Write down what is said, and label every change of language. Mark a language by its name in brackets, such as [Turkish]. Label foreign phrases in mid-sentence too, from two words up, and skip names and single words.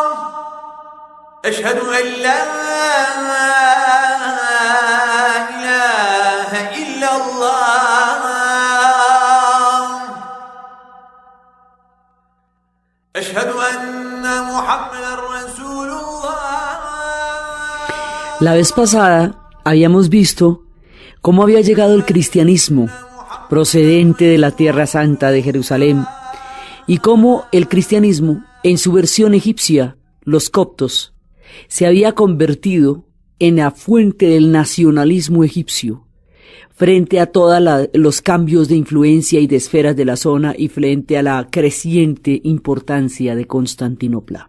[Arabic] أشهد أن لا إله إلا الله. أشهد أن محمدا رسول الله. [Spanish] La vez pasada habíamos visto cómo había llegado el cristianismo procedente de la Tierra Santa de Jerusalén, y cómo el cristianismo, en su versión egipcia, los coptos, se había convertido en la fuente del nacionalismo egipcio, frente a todos los cambios de influencia y de esferas de la zona y frente a la creciente importancia de Constantinopla.